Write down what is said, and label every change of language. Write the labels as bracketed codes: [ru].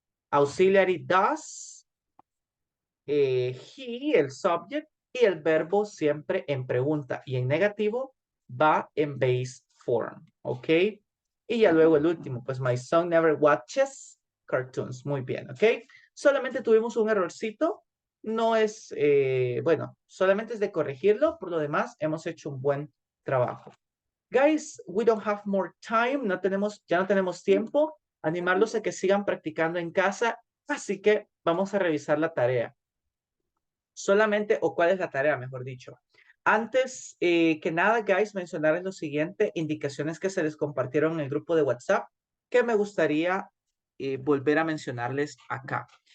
[es] Auxiliary does, he, el subject, y el verbo siempre en pregunta, y en negativo va en base form, ¿ok? Y ya luego el último, pues [en] my son never watches cartoons. [es] Muy bien, ¿ok? Solamente tuvimos un errorcito. No es, bueno, solamente es de corregirlo. Por lo demás, hemos hecho un buen trabajo. [en] Guys, we don't have more time. [es] Ya no tenemos tiempo. Animarlos a que sigan practicando en casa. Así que vamos a revisar la tarea. Solamente, o cuál es la tarea, mejor dicho. Antes que nada, guys, mencionarles lo siguiente, indicaciones que se les compartieron en el grupo de WhatsApp, que me gustaría volver a mencionarles acá.